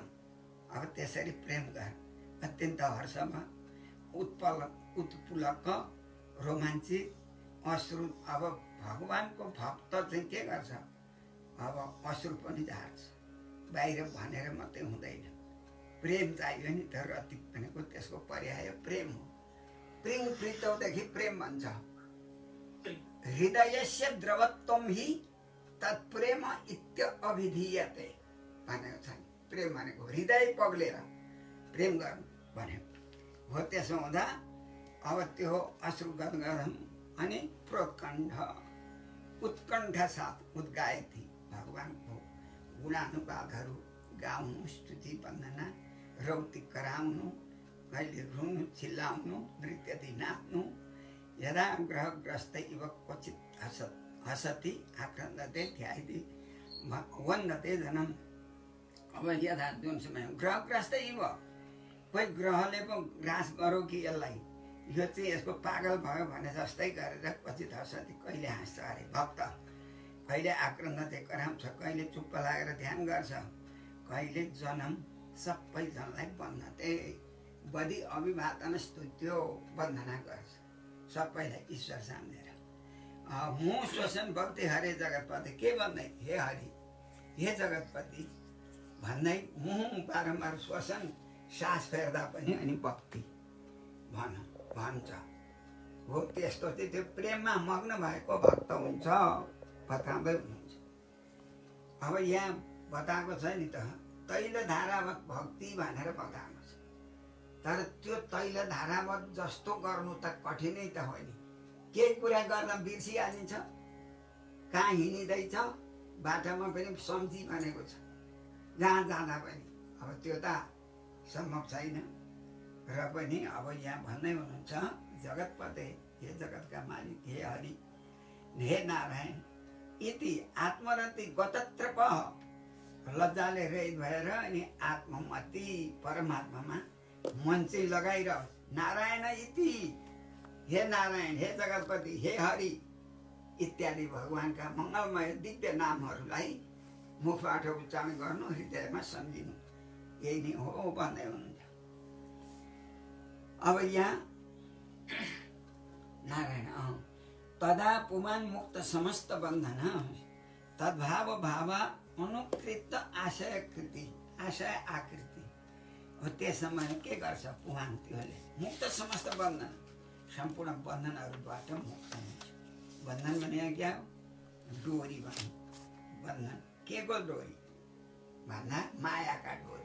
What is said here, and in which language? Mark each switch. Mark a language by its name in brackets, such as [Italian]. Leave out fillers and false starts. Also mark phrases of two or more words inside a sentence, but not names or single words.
[Nepali] अब त्यसरी प्रेम गर, अत्यन्त हर्षमा उत्पुलक रोमाञ्चित अश्रु। अब भगवानको भक्त चाहिँ के गर्छ? अब अश्रु पनि झार्छ, बाहिर भनेर मात्रै हुँदैन। प्रेम चाहियो नि त। रति भनेको त्यसको पर्याय प्रेम हो। प्रेम प्रीतौदेखि प्रेम भन्छ। [Sanskrit] हृदयस्य द्रवत्वम हि तत्प्रेम इत्य अभिधीयते [Nepali] भनेको छ। प्रेम भनेको हृदय पग्लेर प्रेम गर्नु भनेको हो। त्यसो हुँदा अब त्यो अश्रुगत गदम अनि प्रोत्कण्ठ उत्कण्ठा साथ उद्गाएथी भगवानको गुणानुवादहरू गाउनु, स्तुति वन्दना, रौती कराउनु, कहिले रुनु, चिल्लाउनु, नृत्यति नाच्नु। [Sanskrit] यदा ग्रहग्रस्त इव क्वचित हसति आक्रन्दते ध्यायति वन्दते जनम। [Nepali] अब यदा जुन समय [Sanskrit] ग्रहग्रस्त इव [Nepali] कोही ग्रहले पो ग्रास गरौँ कि यसलाई, यो चाहिँ यसको पागल भयो भने जस्तै गरेर [Sanskrit] क्वचित हसति, [Nepali] कहिले हाँस्छ अरे भक्त, कहिले आक्रन्दते कराउँछ, कहिले चुप्प लागेर ध्यान गर्छ, कहिले जनम सबैजनालाई वन्दते बढी अभिवादन स्तुत्यो वन्दना गर्छ सबैलाई ईश्वर साम्नेर। [Sanskrit] मुँ श्वसन भक्ति हरे जगतपति, [Nepali] के भन्दै हे हरि हे जगतपति भन्दै मुँ बारम्बार श्वसन सास फेर्दा पनि अनि भक्ति भन्छ हो। त्यस्तो चाहिँ त्यो प्रेममा मग्न भएको भक्त हुन्छ, बताउँदै हुनुहुन्छ। अब यहाँ बताएको छ नि त तैल धारावत भक्ति भनेर बताएको छ, तर त्यो तैल धारावत जस्तो गर्नु त कठिनै त हो नि। केही कुरा गर्दा बिर्सिहालिन्छ, कहाँ हिँडिँदैछ बाटोमा पनि सम्झी भनेको छ, जहाँ जाँदा पनि। अब त्यो त सम्भव छैन र पनि अब यहाँ भन्दै हुनुहुन्छ जगतपते, हे जगतका मालिक, हे हरि, हे नारायण, [Sanskrit] इति आत्मरति गतत्रप, [Nepali] लज्जाले रहित भएर अनि आत्ममति परमात्मामा मन चाहिँ लगाइरह। [Sanskrit] नारायण इति, [Nepali] हे नारायण, हे जगतपति, हे हरि इत्यादि भगवानका मङ्गलमय दिव्य नामहरूलाई मुखबाट उच्चारण गर्नु, हृदयमा सम्झिनु, यही नै हो भन्दै हुनुहुन्छ। [Sanskrit] अब यहाँ नारायण तदा पुमान मुक्त समस्त बन्धन तद्भाव भाव अनुकृत आशय कृति, आशय आकृति हो। [Nepali] त्यस समय के गर्छ पुमान, त्योले मुक्त समस्त बन्धन, सम्पूर्ण बन्धनहरूबाट मुक्त हुन्छ। बन्धन भने क्या हो? डोरी भन्नु। बन्धन के को डोरी भन्दा मायाका डोरी।